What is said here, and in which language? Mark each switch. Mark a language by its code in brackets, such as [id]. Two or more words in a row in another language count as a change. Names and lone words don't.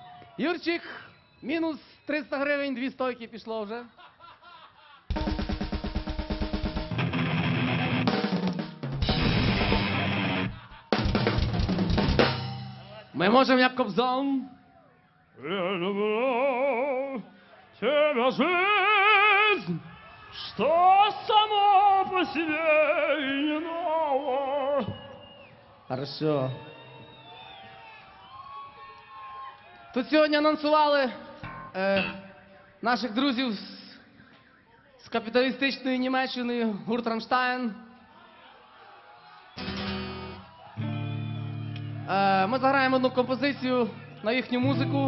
[uk] Юрчик, мінус 300 гривень, 2 стойки пішло вже. Ми можемо як Кобзон. [ru] Я люблю тебя, жизнь, что само по себе и не ново. Хорошо. [uk] Тут сьогодні анонсували наших друзів з капіталістичної Німеччини, гурт «Рамштайн». Ми заграємо одну композицію на їхню музику.